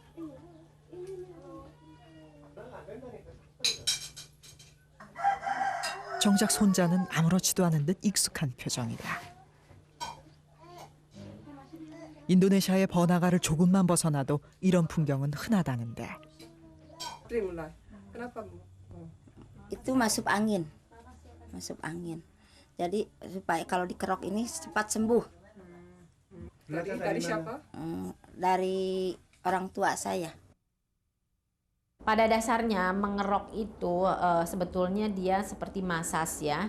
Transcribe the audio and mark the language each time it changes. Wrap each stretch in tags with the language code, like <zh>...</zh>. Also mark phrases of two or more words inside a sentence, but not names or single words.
<ko>정작 손자는 아무렇지도 않은 듯 익숙한 표정이다. 인도네시아의 번화가를 조금만 벗어나도 이런 풍경은 흔하다는데.</ko> <id>Kenapa, Bu? Itu masuk angin. Masuk angin. Jadi supaya kalau dikerok ini cepat sembuh. Dari siapa? Dari orang tua saya. Pada dasarnya mengerok itu sebetulnya dia seperti masas ya.</id>